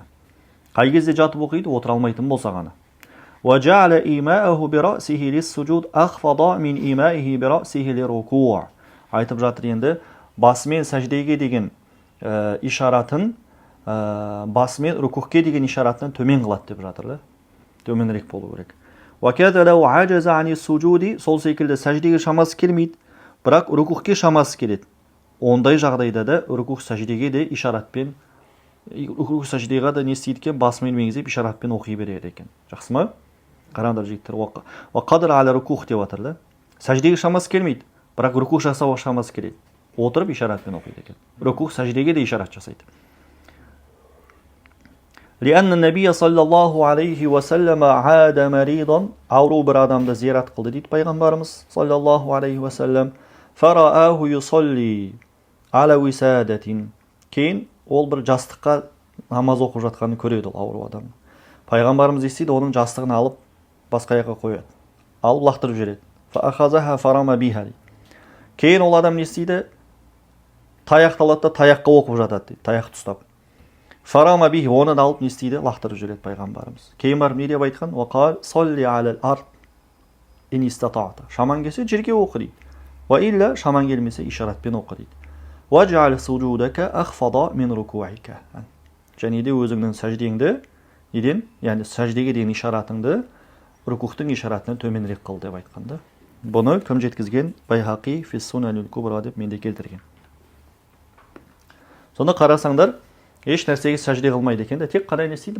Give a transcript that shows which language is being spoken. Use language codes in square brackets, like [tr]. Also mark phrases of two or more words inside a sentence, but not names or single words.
[kk] Қай кезде жатып оқиды, отыра алмайтын болса ғана. [ar] وجعل إيماءه برأسه للسجود أخفض من إيمائه برأسه للركوع. [kk] Айтып жатыр енді, басымен сәждеге деген ишаратын, басымен рукухке деген ишаратын төмен қылады деп жатыр да. Төменірек болу керек. [ar] وَكَذَا لَوْ عَجَزَ عَنِ السُّجُودِ, [kk] сол секілді сәждеге шамасы келмейді, бірақ рукухке шамасы келеді. Ондай жағдайда да рукух сәждеге де ишаратпен, рукух сәждеге де не істейді екен, басымен меңзеп ишаратпен оқи береді екен. Жақсы ма? Қараңдар жігіттер. [ar] وَقَدْرَ عَلَى [kk] рукух деп жатыр да. Сәждеге шамасы келмейді, бірақ рукух жасауға шамасы келеді. Отырып ишаратпен оқиды екен. Рукух сәждеге де ишарат жасайды. [ar] لأن النبي صلى الله عليه وسلم عاد مريضا, [kk] ауру бір адамды зиярат қылды дейді пайғамбарымыз [ar] صلى الله عليه وسلم. فرآه يصلي على وسادة, [kk] кейін ол бір жастыққа намаз оқып жатқанын көреді ол ауру адам. Пайғамбарымыз естиді, оның жастығын алып басқа жаққа қояды, алып лақтырып жібереді. [ar] فأخذها فرم بها. [kk] Кейін ол адам не істейді? Таяқты алады да таяққа оқып жатады дейді, таяқты ұстап. [ar] فرمى به, [kk] оны да алып не істейді? Лақтырып жүреді пайғамбарымыз. Кейін барып не деп айтқан? [ar] وقال صل على الأرض إن استطعت. [kk] Шаман келсе жерге оқы дейді. [ar] وإلا, [kk] шаман келмесе ишаратпен оқы дейді. [ar] واجعل سجودك أخفض من ركوعك. [kk] Және де өзіңнің сәждеңді неден, яғни сәждеге деген ишаратыңды рукухтың ишаратынан төменірек қыл деп айтқанда. Бұны кім жеткізген? Байхақи [ar] في السنن الكبرى [kk] деп менде келтірген. Сонда қарасаңдар, еш нәрсеге сәжде қылмайды екен де, тек қана не істейді?